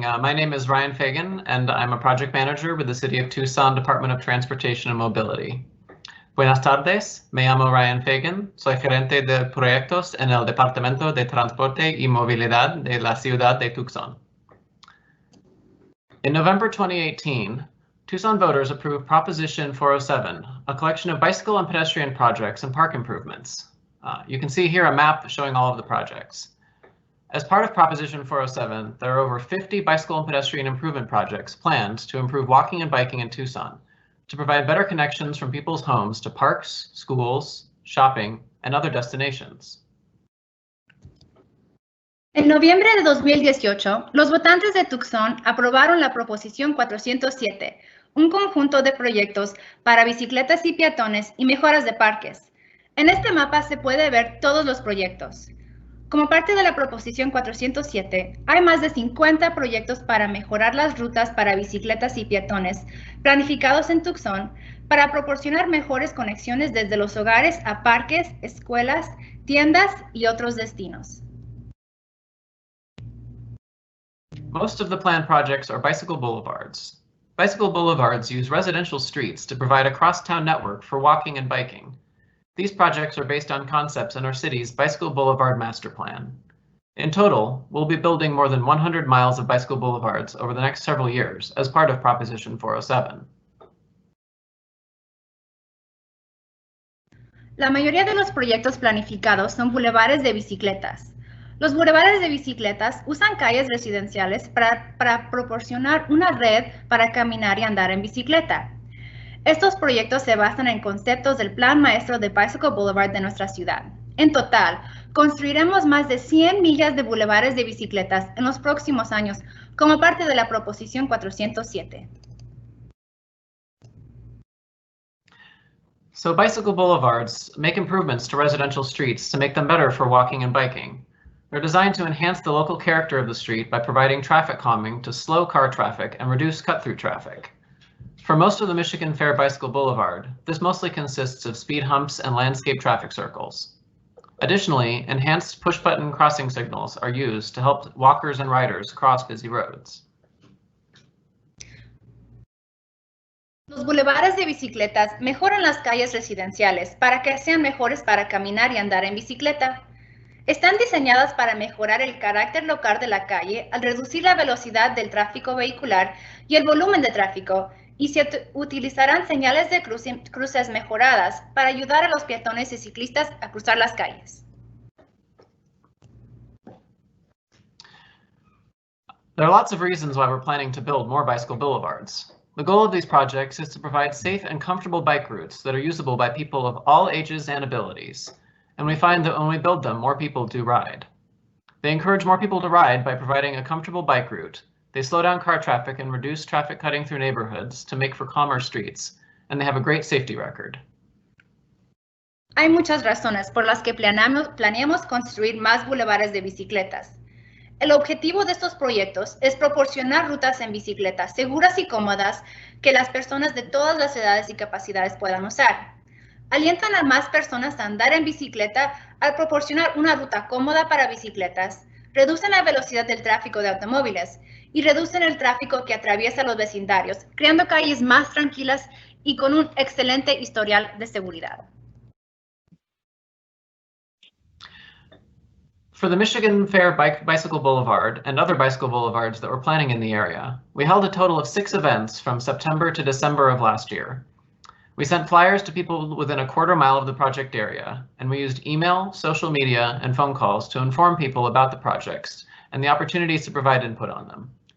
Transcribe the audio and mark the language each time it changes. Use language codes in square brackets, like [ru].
[en] My name is Ryan Fagan, and I'm a project manager with the City of Tucson Department of Transportation and Mobility. [es] Buenas tardes. Me llamo Ryan Fagan. Soy gerente de proyectos en el Departamento de Transporte y Movilidad de la Ciudad de Tucson. [en] In November 2018, Tucson voters approved Proposition 407, a collection of bicycle and pedestrian projects and park improvements. You can see here a map showing all of the projects. As part of Proposition 407, there are over 50 bicycle and pedestrian improvement projects planned to improve walking and biking in Tucson, to provide better connections from people's homes to parks, schools, shopping, and other destinations. [es] En noviembre de 2018, los votantes de Tucson aprobaron la Proposición 407, un conjunto de proyectos para bicicletas y peatones y mejoras de parques. En este mapa se puede ver todos los proyectos. Como parte de la Proposición 407, hay más de 50 proyectos para mejorar las rutas para bicicletas y peatones planificados en Tucson para proporcionar mejores conexiones desde los hogares a parques, escuelas, tiendas y otros destinos. [en] Most of the planned projects are bicycle boulevards. Bicycle boulevards use residential streets to provide a cross-town network for walking and biking. These projects are based on concepts in our city's Bicycle Boulevard Master Plan. In total, we'll be building more than 100 miles of bicycle boulevards over the next several years as part of Proposition 407. [es] La mayoría de los proyectos planificados son bulevares de bicicletas. Los bulevares de bicicletas usan calles residenciales para proporcionar una red para caminar y andar en bicicleta. Estos proyectos se basan en conceptos del Plan Maestro de Bicycle Boulevard de nuestra ciudad. En total, construiremos más de 100 millas de bulevares de bicicletas en los próximos años como parte de la Proposición 407. [en] So bicycle boulevards make improvements to residential streets to make them better for walking and biking. They're designed to enhance the local character of the street by providing traffic calming to slow car traffic and reduce cut-through traffic. For most of the Michigan Fair Bicycle Boulevard, this mostly consists of speed humps and landscape traffic circles. Additionally, enhanced push-button crossing signals are used to help walkers and riders cross busy roads. [es] Los bulevares de bicicletas mejoran las calles residenciales para que sean mejores para caminar y andar en bicicleta. Están diseñadas para mejorar el carácter local de la calle al reducir la velocidad del tráfico vehicular y el volumen de tráfico, y se utilizarán señales de cruces mejoradas para ayudar a los peatones y ciclistas a cruzar las calles. [en] There are lots of reasons why we're planning to build more bicycle boulevards. The goal of these projects is to provide safe and comfortable bike routes that are usable by people of all ages and abilities. And we find that when we build them, more people do ride. They encourage more people to ride by providing a comfortable bike route. They slow down car traffic and reduce traffic cutting through neighborhoods to make for calmer streets, and they have a great safety record. [es] Hay muchas razones por las que planeamos construir más bulevares de bicicletas. El objetivo de estos proyectos es proporcionar rutas en bicicleta seguras y cómodas que las personas de todas las edades y capacidades puedan usar. Alientan a más personas a andar en bicicleta al proporcionar una ruta cómoda para bicicletas, reducen la velocidad del tráfico de automóviles y reducen el tráfico que atraviesa los vecindarios, creando calles más tranquilas y con un excelente historial de seguridad. [en] For the Michigan Fair Bicycle Boulevard and other bicycle boulevards that we're planning in the area, we held a total of 6 events from September to December of last year. We sent flyers to people within a quarter mile of the project area, and we used email, social media, and phone calls to inform people about the projects and the opportunities to provide input on them.